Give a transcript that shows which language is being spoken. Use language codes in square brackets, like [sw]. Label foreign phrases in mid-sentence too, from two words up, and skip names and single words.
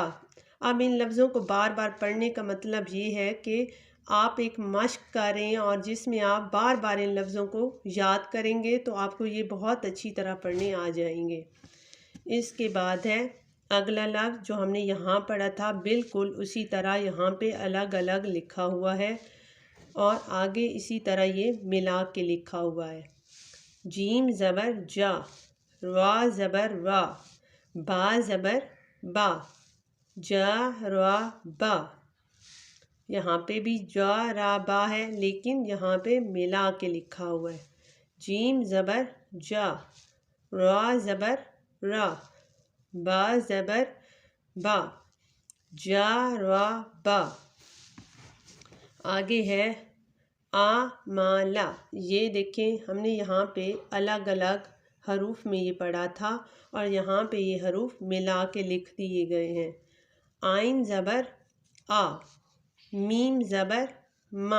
[ur] اب ان لفظوں کو بار بار پڑھنے کا مطلب یہ ہے کہ آپ ایک مشق کریں اور جس میں آپ بار بار ان لفظوں کو یاد کریں گے تو آپ کو یہ بہت اچھی طرح پڑھنے آ جائیں گے۔ اس کے بعد ہے اگلا لفظ جو ہم نے یہاں پڑھا تھا، بالکل اسی طرح یہاں پہ الگ الگ لکھا ہوا ہے اور آگے اسی طرح یہ ملا کے لکھا ہوا ہے۔ جیم زبر جا، را زبر را، با زبر با، جا را با۔ یہاں پہ بھی جا را با ہے لیکن یہاں پہ ملا کے لکھا ہوا ہے۔ جیم زبر جا، را زبر را، با زبر با، جا را با۔ آگے ہے آ ما لا۔ یہ دیکھیں ہم نے یہاں پہ الگ الگ حروف میں یہ پڑھا تھا اور یہاں پہ یہ حروف ملا کے لکھ دیے گئے ہیں۔ آئین زبر آ، میم زبر ما۔